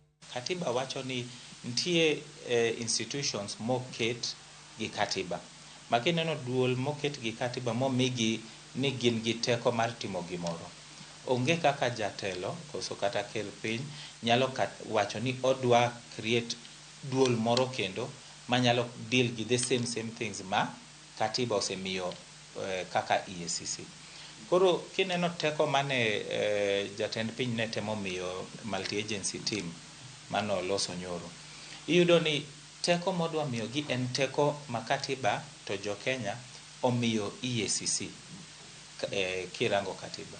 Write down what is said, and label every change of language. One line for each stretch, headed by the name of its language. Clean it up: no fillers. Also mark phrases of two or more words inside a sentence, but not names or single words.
Luo (Kenya and Tanzania): Katiba wacho ni nitie institutions moket gi katiba. Makineno duol moket gi katiba momigi ni gin gi teko mar timo gimoro. Onge kaka jatelo koso kata kel piny nyalo wacho ni odwa create duol moro kendo manyalo deal gi
English: the same things
Luo (Kenya and Tanzania): ma katiba osemiyo kaka EACC. Koro kineno teko mane jatend piny ne temo miyo
English: multi agency team
Luo (Kenya and Tanzania): mano loso nyoro, iyudo ni teko modwa miyo gi en teko makatiba to jo Kenya omiyo EACC kirango katiba.